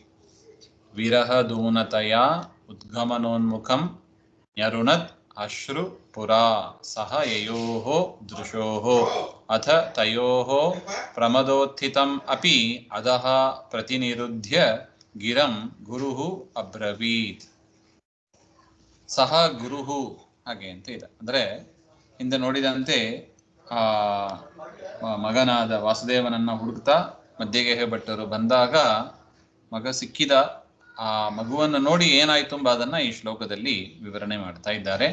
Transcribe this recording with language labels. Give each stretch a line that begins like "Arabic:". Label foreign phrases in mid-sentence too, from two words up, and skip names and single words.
Sanskrit: विरहदूनतया उद्गमनोन्मुखं न्यरुणत् अश्रु पुरा सह ययोः दृशोः अथ तयोः प्रमदोत्थितम् अपि अधः प्रतिनिरुध्य गिरं गुरुः अब्रवीत्। ಸಹ ಗುರುಹು
Kannada: ಹಾಗೆ ಅಂತ ಇದೆ. ಅಂದರೆ ಹಿಂದೆ ನೋಡಿದಂತೆ ಮಗನಾದ ವಾಸುದೇವನನ್ನು ಹುಡುಕ್ತಾ ಮಧ್ಯಗೆಹೆ ಭಟ್ಟರು ಬಂದಾಗ ಮಗ ಸಿಕ್ಕಿದ. ಆ ಮಗುವನ್ನು ನೋಡಿ ಏನಾಯ್ತು ಎಂಬ ಅದನ್ನು ಈ ಶ್ಲೋಕದಲ್ಲಿ ವಿವರಣೆ ಮಾಡ್ತಾ ಇದ್ದಾರೆ.